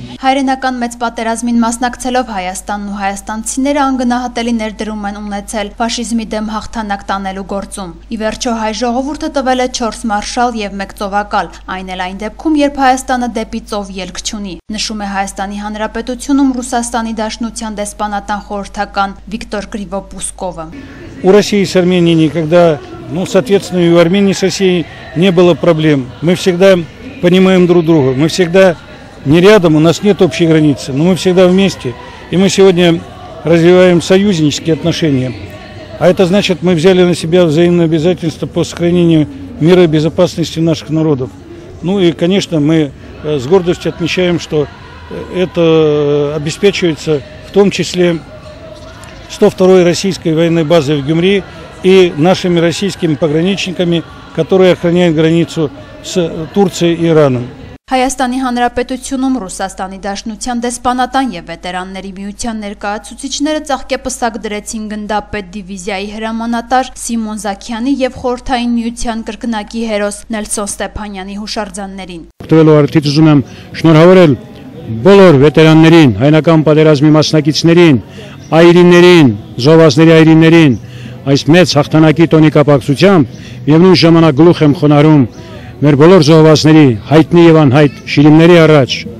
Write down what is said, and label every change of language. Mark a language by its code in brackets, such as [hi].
[hy] Հայրենական մեծ պատերազմին մասնակցելով Հայաստանն ու հայաստանցիները անգնահատելի ներդրում են ունեցել ֆաշիզմի դեմ հաղթանակ տանելու գործում։ Ի վերջո հայ ժողովուրդը տվել է 4 մարշալ և 1 ծովակալ, այն էլ այն դեպքում, երբ Հայաստանը դեպի ծով ելք չունի, նշում է Հայաստանի Հանրապետությունում Ռուսաստանի Դաշնության դեսպանատան խորհրդական Վիկտոր Կրիվոպուսկովը։ [ru] У России с Арменией никогда, соответственно, и у Армении с Россией не было проблем. Мы всегда понимаем друг друга, мы всегда не рядом, у нас нет общей границы, но мы всегда вместе. И мы сегодня развиваем союзнические отношения. А это значит, мы взяли на себя взаимные обязательства по сохранению мира и безопасности наших народов. Ну и, конечно, мы с гордостью отмечаем, что это обеспечивается в том числе 102-й российской военной базой в Гюмри и нашими российскими пограничниками, которые охраняют границу с Турцией и Ираном. [hy] Հայաստանի Հանրապետությունում Ռուսաստանի Դաշնության դեսպանատան և վետերանների միության ներկայացուցիչները ծաղկեպսակ դրեցին գնդապետ դիվիզիայի հրամանատար Սիմոն Զաքյանի և խորհրդային միության կրկնակի հերոս Նելսոն Ստեփանյանի հուշարձաններին։ Օգտվելով արդից ուզում եմ շնորհավորել բոլոր վետերաններին, հայնական պատերազմի մասնակիցներին, այրիներին, զոհվածների այրիներին այս մեծ հաղթանակի տոնի կապակցությամբ և նույն ժամանակ գլուխ եմ խոնարհում մեր բոլոր զոհվածների հայտնի և անհայտ շիրիմների առաջ։